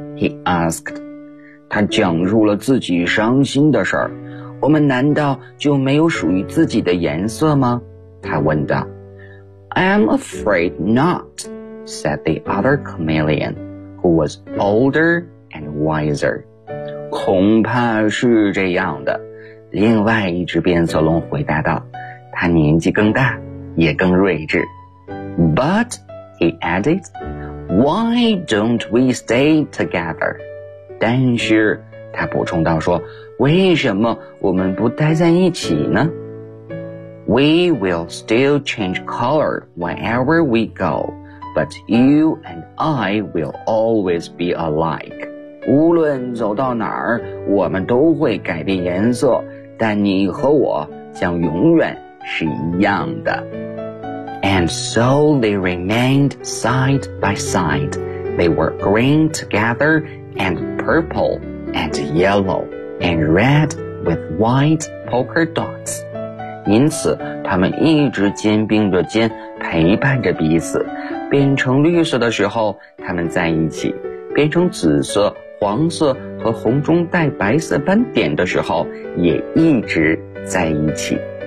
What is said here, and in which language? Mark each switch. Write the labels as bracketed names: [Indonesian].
[English] He asked. [Chinese] 他讲述了自己伤心的事儿。我们难道就没有属于自己的颜色吗？他问道。 [English] I'm afraid not, said the other chameleon. Who was older and wiser. [Chinese] 恐怕是这样的，另外一只变色龙回答道，他年纪更大，也更睿智。 [English] But, he added, why don't we stay together? [Chinese] 但是，他补充道说，为什么我们不待在一起呢？ [English] We will still change color wherever we go. But you and I will always be alike. [Chinese] 无论走到哪儿，我们都会改变颜色，但你和我将永远是一样的。 [English] And so they remained side by side. They were green together and purple and yellow and red with white polka dots. [Chinese] 因此，他们一直肩并着肩，陪伴着彼此。变成绿色的时候，他们在一起；变成紫色、黄色和红中带白色斑点的时候，也一直在一起。